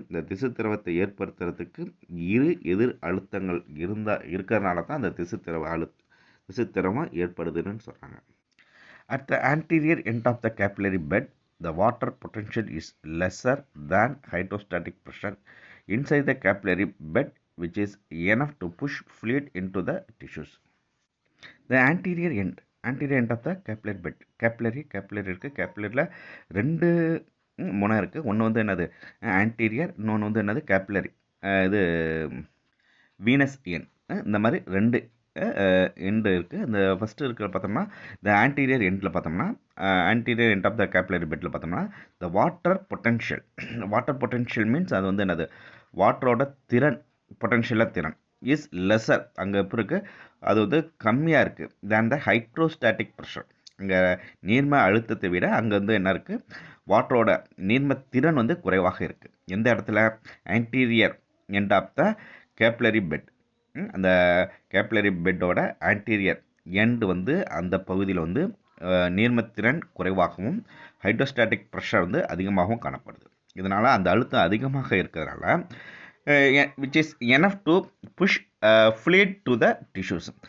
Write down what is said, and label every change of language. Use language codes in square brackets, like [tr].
[ta] இந்த திசு திரவத்தை ஏற்படுத்துறதுக்கு இரு எதிர் அழுத்தங்கள் இருக்கிறதுனால தான் அந்த திசு திரவம் ஏற்படுதுன்னு சொல்கிறாங்க. [en] At the anterior end of the capillary bed, the water potential is lesser than hydrostatic pressure inside the capillary bed, which is enough to push fluid into the tissues. The anterior end of the capillary bed. [ta] capillary இருக்குது. கேப்பிலரியில் ரெண்டு முனை இருக்குது. ஒன்று என்னது, anterior, இன்னொன்று என்னது, capillary, இது Venus end. இந்த மாதிரி ரெண்டு எண்டு இருக்குது. இந்த ஃபஸ்ட்டு இருக்கிற பார்த்தோம்னா இந்த ஆன்டீரியர் எண்டில் பார்த்தோம்னா, anterior end of the capillary பெட்டில் பார்த்தோம்னா இந்த வாட்டர் பொட்டென்ஷியல் மீன்ஸ் அது என்னது, வாட்டரோட திறன், பொட்டென்ஷியலாக திறன் இஸ் லெஸர், அங்கே எப்படி இருக்குது, அது கம்மியாக இருக்குது தேன் த ஹைட்ரோஸ்டாட்டிக் ப்ரெஷர். இங்கே நீர்ம அழுத்தத்தை விட அங்கே என்ன இருக்குது, வாட்டரோட நீர்ம திறன் குறைவாக இருக்குது. எந்த இடத்துல? Anterior end of the capillary bed. அந்த கேப்பிலரி பெட்டோட ஆன்டீரியர் எண்டு அந்த பகுதியில் நீர்மத்திறன் குறைவாகவும் ஹைட்ரோஸ்டாட்டிக் ப்ரெஷர் அதிகமாகவும் காணப்படுது. இதனால் அந்த அழுத்தம் அதிகமாக இருக்கிறதுனால [en] which is enough to push fluid to the tissues.